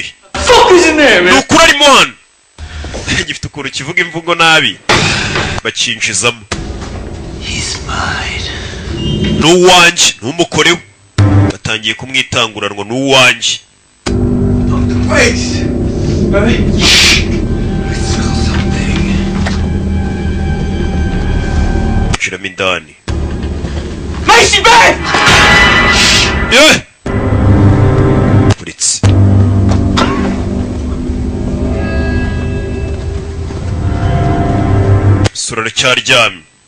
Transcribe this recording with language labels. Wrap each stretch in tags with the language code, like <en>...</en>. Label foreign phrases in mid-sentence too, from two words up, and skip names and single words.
<rw>Nukuri arimo hano. Gifite ukuntu kivuga imvugo nabi bacinjizamo.</rw> <en>He's mine.</en> <rw>N'uwanjye n'umukorewe batangiye kumwitanguranwa n'uwanjye.</rw> <en>Wait, baby. I smell something.</en> <rw>Shiramo indani. Macy, babe! Uretse sura aracyaryamye.</rw>